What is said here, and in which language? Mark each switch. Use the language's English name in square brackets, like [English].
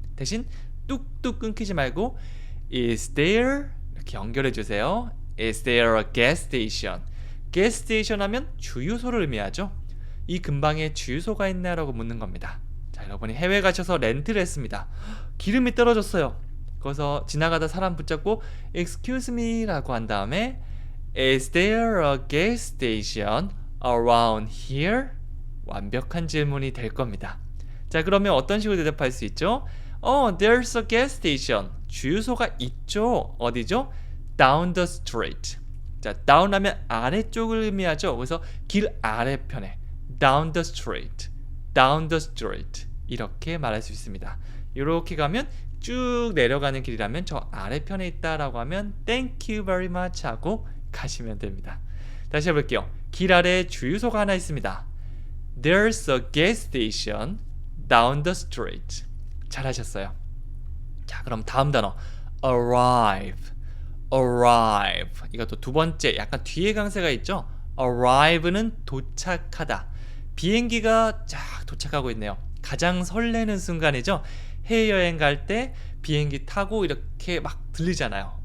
[Korean] 대신 뚝뚝 끊기지 말고 [English] Is there? [Korean] 이렇게 연결해 주세요. [English] Is there a gas station? [Korean] gas station 하면 주유소를 의미하죠. 이 근방에 주유소가 있나라고 묻는 겁니다. 자, 여러분이 해외 가셔서 렌트를 했습니다. 기름이 떨어졌어요. 거기서 지나가다 사람 붙잡고 Excuse me 라고 한 다음에 [English] Is there a gas station around here? [Korean] 완벽한 질문이 될 겁니다. 자, 그러면 어떤 식으로 대답할 수 있죠? [English] There's a gas station. [Korean] 주유소가 있죠. 어디죠? [English] Down the street. [Korean] 자, down 하면 아래쪽을 의미하죠. 그래서 길 아래편에 down the street, down the street 이렇게 말할 수 있습니다. 이렇게 가면 쭉 내려가는 길이라면 저 아래편에 있다라고 하면 [English] Thank you very much [Korean] 하고 가시면 됩니다. 다시 해볼게요. 길 아래에 주유소가 하나 있습니다. [English] There's a gas station down the street. [Korean] 잘하셨어요. 자, 그럼 다음 단어 arrive. arrive. 이것도 두 번째 약간 뒤에 강세가 있죠. arrive는 도착하다. 비행기가 쫙 도착하고 있네요. 가장 설레는 순간이죠. 해외여행 갈 때 비행기 타고 이렇게 막 들리잖아요.